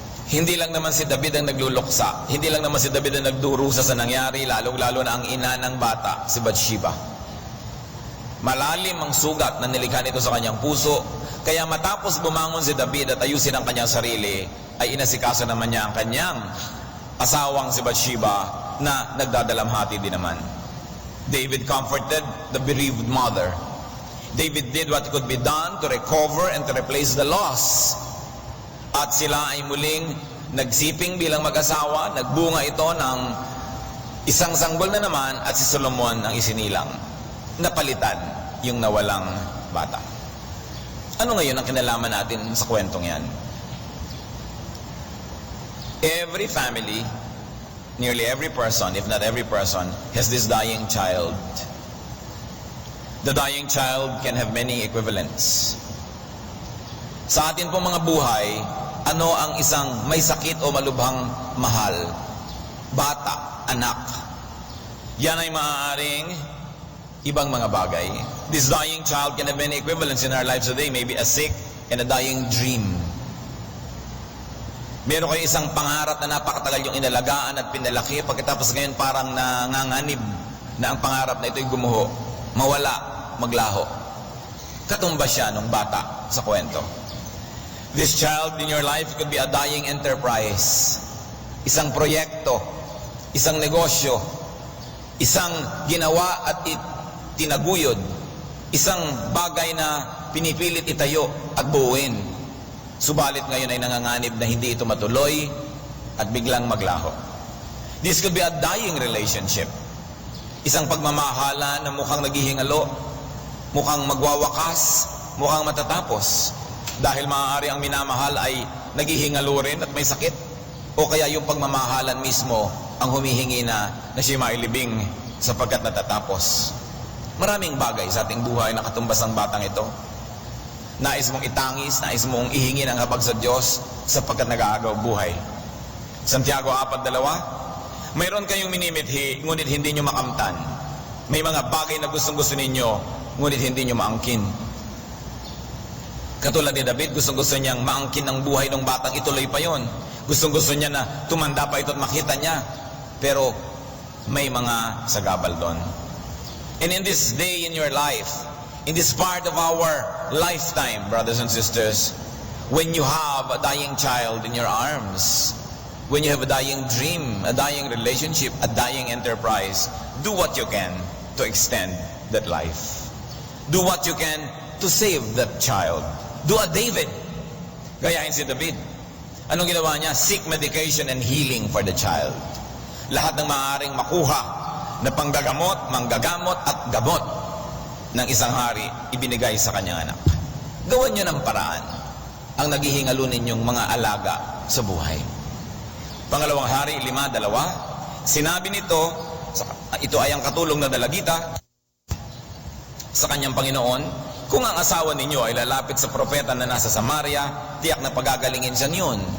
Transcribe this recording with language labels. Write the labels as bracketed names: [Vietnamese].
[Filipino] Hindi lang naman si David ang nagluluksa, hindi lang naman si David ang nagdurusa sa nangyari, lalong-lalo na ang ina ng bata, si Bathsheba. Malalim ang sugat na nilikha nito sa kanyang puso, kaya matapos bumangon si David at ayusin ang kanyang sarili, ay inasikaso naman niya ang kanyang asawang si Bathsheba na nagdadalamhati din naman. [English] David comforted the bereaved mother. David did what could be done to recover and to replace the loss. [Filipino] At sila ay muling nagsiping bilang mag-asawa, nagbunga ito ng isang sanggol na naman at si Solomon ang isinilang. Napalitan yung nawalang bata. Ano ngayon ang kinalaman natin sa kwentong yan? [English] Every family, nearly every person, if not every person, has this dying child. The dying child can have many equivalents. [Filipino] Sa atin pong mga buhay, ano ang isang may sakit o malubhang mahal? Bata, anak. Yan ay maaaring ibang mga bagay. [English] This dying child can have many equivalents in our lives today. Maybe a sick and a dying dream. [Filipino] Meron kayo isang pangarap na napakatagal yung inalagaan at pinalaki, pagkatapos ngayon parang nanganganib na ang pangarap na ito'y gumuho, mawala, maglaho. Katumba siya nung bata sa kwento. [English] This child in your life could be a dying enterprise. [Filipino] Isang proyekto, isang negosyo, isang ginawa at tinaguyod, isang bagay na pinipilit itayo at buuin. Subalit ngayon ay nanganganib na hindi ito matuloy at biglang maglaho. [English] This could be a dying relationship. [Filipino] Isang pagmamahala na mukhang naghihingalo, mukhang magwawakas, mukhang matatapos. Dahil maaari ang minamahal ay naghihingalo rin at may sakit. O kaya yung pagmamahalan mismo ang humihingi na siya mailibing sapagkat natatapos. Maraming bagay sa ating buhay na katumbas ng batang ito. Nais mong itangis, nais mong ihingi ng habag sa Diyos sapagkat nag-aagaw buhay. Santiago 4:2, mayroon kayong minimithi, ngunit hindi nyo makamtan. May mga bagay na gustong-gusto ninyo, ngunit hindi nyo maangkin. Katulad ni David, gustong-gusto niyang maangkin ang buhay ng batang ituloy pa yon. Gustong-gusto niya na tumanda pa ito at makita niya. Pero may mga sagabal doon. [English] And in this day in your life, in this part of our lifetime, brothers and sisters, when you have a dying child in your arms, when you have a dying dream, a dying relationship, a dying enterprise, do what you can to extend that life. Do what you can to save that child. Do a David. [Filipino] Gayahin si David. Anong ginawa niya? [English] Seek medication and healing for the child. [Filipino] Lahat ng maaaring makuha na panggagamot, manggagamot at gamot ng isang hari, ibinigay sa kanyang anak. Gawan niyo ng paraan ang naghihingalo ninyong mga alaga sa buhay. Pangalawang Hari 5:2, sinabi nito, ito ay ang katulong na dalagita sa kanyang Panginoon, kung ang asawa ninyo ay lalapit sa propeta na nasa Samaria, tiyak na pagagalingin siya niyon.